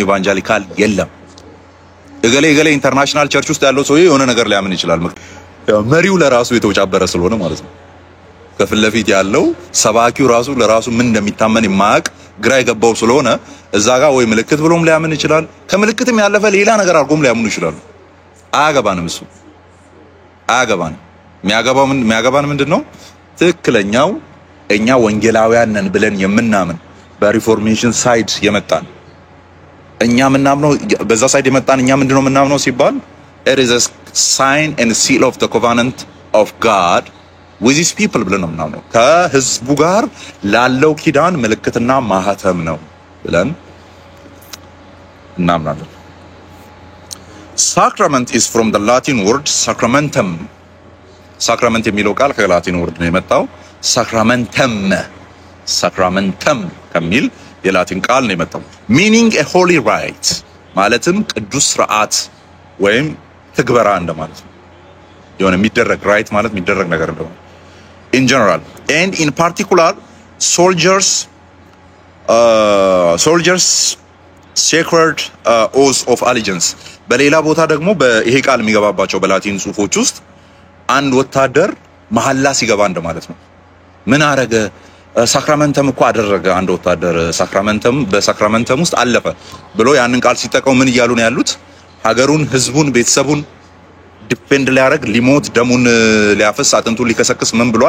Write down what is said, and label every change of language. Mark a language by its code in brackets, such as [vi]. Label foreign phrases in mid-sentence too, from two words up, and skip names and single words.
[am] ኢቫንጀሊካል የለም። እገሌ ኢንተርናሽናል ቸርች ውስጥ ያለው ሰው የሆነ ነገር ሊያምን ይችላል። ያው መሪው ለራሱ የተወጫበረ ስለሆነ ማለት ነው። ከፊት ለፊት ያለው ሰባኪው ራሱ ለራሱ ምን እንደሚታመን የማያውቅ ግራ የገባው ስለሆነ እዛ ጋር ወይ ምልክት ብሎም ሊያምን ይችላል። ከምልክትም ያለፈ ሌላ ነገር አድርጎም ሊያምኑ ይችላሉ። አያገባንም እሱ አያገባንም። የሚያገባን ምንድነው? ትክክለኛው እኛ ወንጌላውያን ነን ብለን የምናምን [en] በreformation side [am] የመጣን እኛ ምናምነው በዛ ሳይድ የመጣን እኛ ምንድነው ምናምነው ሲባል [en] it is a sign and seal of the covenant of God with his people [am] ብለን ነው ምናምነው። ከህዝቡ ጋር ላለው ኪዳን ምልክትና ማህተም ነው ብለን እናምናለን። [en] Sacrament is from the Latin word sacramentum። sacrament [am] የሚለው ቃል ከላቲን ወርድ ነው የመጣው። sacramentum ከሚል የላቲን ቃል ነው የመጣው። [en] meaning a holy rite [am] ማለትም ቅዱስ ሥርዓት ወይም ትግበራ እንደማለት ነው። የሆነ የሚደረግ ራይት ማለት የሚደረግ ነገር እንደሆነ [en] in general and in particular soldiers sacred oath of allegiance። [am] በሌላ ቦታ ደግሞ በይሄ ቃል የሚገባባቸው በላቲን ጽሁፎች ውስጥ አንድ ወታደር መሐላ ሲገባ እንደማለት ነው። ምን አረገ? ሳክራመንተም እኮ አደረገ አንድ ወታደር ሳክራመንተም በሳክራመንተም ውስጥ አለፈ ብሎ ያንን ቃል ሲጠቀሙ ምን እያሉ ነው ያሉት? ሀገሩን፣ ህዝቡን፣ ቤተሰቡን ዲፔንድ ሊያደርግ ሊሞት ደሙን ሊያፈስ አጥንቱን ሊከሰክስ ምን ብሏል?